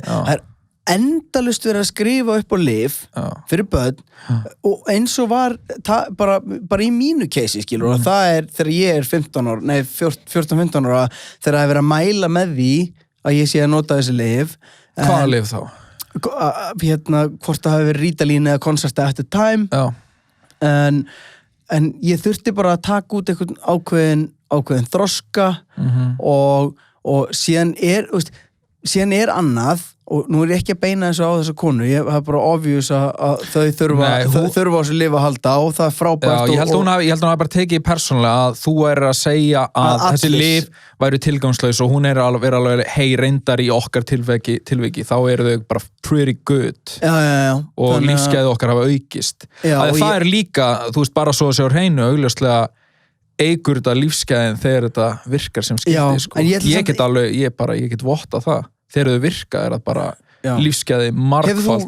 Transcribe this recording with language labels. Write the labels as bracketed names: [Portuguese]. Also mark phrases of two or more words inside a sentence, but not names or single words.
[Icelandic] Það er endalaust verið að skrifa upp á lyf fyrir börn og eins og var bara í mínu keisi, skilur, og það er þegar ég er 14-15 ára þegar það er verið að mæla með því að ég sé að nota þessi lyf. Hvaða lyf þá? Hvort það hafi verið rítalín eða konserta [English] at the time. [Icelandic] En ég þurfti bara að taka út einhvern ákveðin þroska og síðan er annað og nú er ég ekki að beina þessu á þessa konu, ég hef bara obvious að þau þurfa á þessu lyf að halda og það er frábært. Ég held að hún hafi bara tekið persónulega að þú er að segja að þessi lyf væru tilgangslaus og hún er alveg hei reyndar í okkar tilviki, þá eru þau bara [English] pretty good [Icelandic] og lífsgæði okkar hafa aukist. Það er líka, þú veist, bara svo að sjá hreinu augljóslega eigur þetta lífsgæðin þegar þetta virkar sem skyldi, sko. Ég get vottað það. Þegar þau virka er það bara lífsgæði margfaldast.